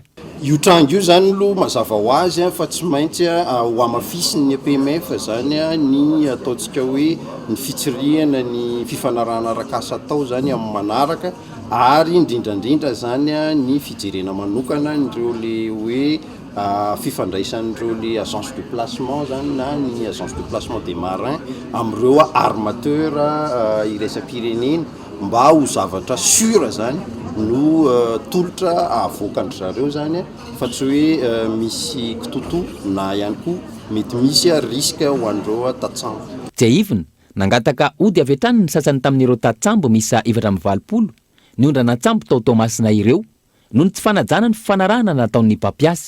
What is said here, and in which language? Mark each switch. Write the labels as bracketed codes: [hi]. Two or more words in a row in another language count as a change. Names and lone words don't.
[mg] Io tranga io zany lo mazava ho azy fa tsy maintsy ho amafisiny ny APMF zany ny ataontsika hoe ny fitsirihana ny fifanarahana arakasa atao zany amin'ny manaraka ary indrindrandrindra zany ny fijerena manokana nireo le hoe fifandraisan'ireo le [fr] agence de placement [mg] zany na ny [fr] agence de placement des marins [mg] amin'ireo armateur iraisam-pirenena mba ho zavatra sura zany no tolotra avoakany zareo zany fa tsy hoe misy kitoto na ihany koa mety misy risque ho an'ireo tatsambo. Tsy aivina nangataka ody avy hatrany ny sasany tamin'ireo tatsambo misa 420 niondrana tsambo tao masina ireo noho ny tsy fanajana ny fifanarahana nataon'ny mpampiasa.